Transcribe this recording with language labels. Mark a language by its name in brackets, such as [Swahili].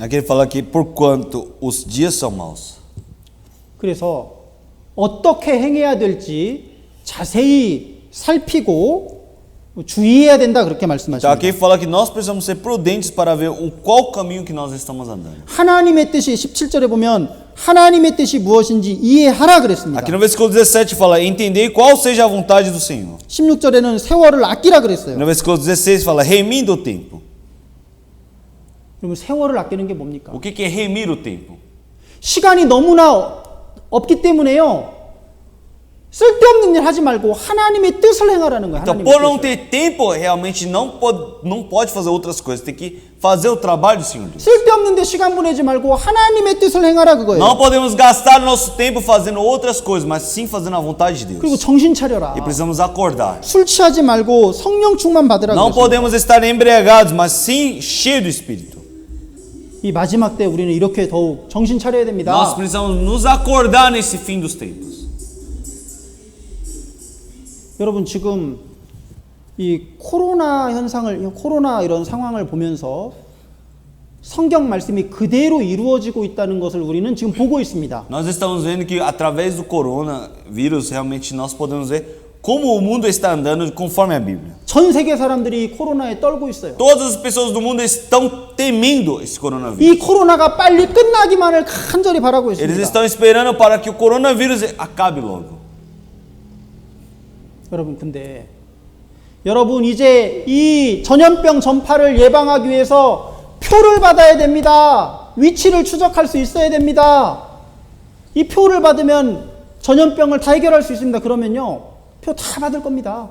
[Portuguese] Aqui ele fala que porquanto os dias são maus. [Korean] 그래서 어떻게 행해야 될지 자세히 살피고 주의해야 된다 그렇게 [Portuguese] Então [Korean] 말씀하십니다. [Portuguese] aqui fala que nós precisamos ser prudentes para ver qual caminho que nós estamos andando. [Korean] 하나님의 뜻이 17절에 보면 하나님의 뜻이 무엇인지 이해하라 그랬습니다. [Portuguese] Aqui no versículo 17 fala, entendei qual seja a vontade do Senhor. [Korean] 16절에는 세월을 아끼라 그랬어요. [Portuguese] No versículo 16 fala, remindo o tempo. [Korean] 그러면 세월을 아끼는 게 뭡니까? [Portuguese] O que é remir o tempo? [Korean] 시간이 너무나 없기 때문에요. 쓸데없는 일 하지 말고 하나님의 뜻을 행하라는 거예요. [Portuguese] Então, por não ter tempo, realmente não pode fazer outras coisas. Tem que fazer o trabalho do Senhor Deus. [Korean] 쓸데없는데 시간 보내지 말고 하나님의 뜻을 행하라 그거예요. [Portuguese] Não podemos gastar nosso tempo fazendo outras coisas, mas sim fazendo a vontade de [Korean] 그리고 [Portuguese] Deus. [Korean] 정신 차려라. [Portuguese] E precisamos acordar. [Korean] 술 취하지 말고 성령 충만 받으라 [Portuguese] Não [Korean] 그랬어요. [Portuguese] podemos estar embriagados, mas sim cheios do Espírito. [Korean] 이 마지막 때 우리는 이렇게 더욱 정신 차려야 됩니다. [Portuguese] Nós precisamos nos acordar nesse fim dos tempos. [Korean] 여러분 지금 이 코로나 이런 상황을 보면서 성경 말씀이 그대로 이루어지고 있다는 것을 우리는 지금 보고 있습니다. [Portuguese] Nós estamos vendo que através do coronavírus realmente nós podemos ver como o mundo está andando conforme a Bíblia. [Korean] 전 세계 사람들이 코로나에 떨고 있어요. [Portuguese] Todas as pessoas do mundo estão temendo esse coronavírus. [Korean] 이 코로나가 빨리 끝나기만을 간절히 바라고 [Portuguese] Eles [Korean] 있습니다. [Portuguese] estão esperando para que o coronavírus acabe logo. [Korean] 여러분 근데 여러분 이제 이 전염병 전파를 예방하기 위해서 표를 받아야 됩니다. 위치를 추적할 수 있어야 됩니다. 이 표를 받으면 전염병을 다 해결할 수 있습니다. 그러면요 표 다 받을 겁니다.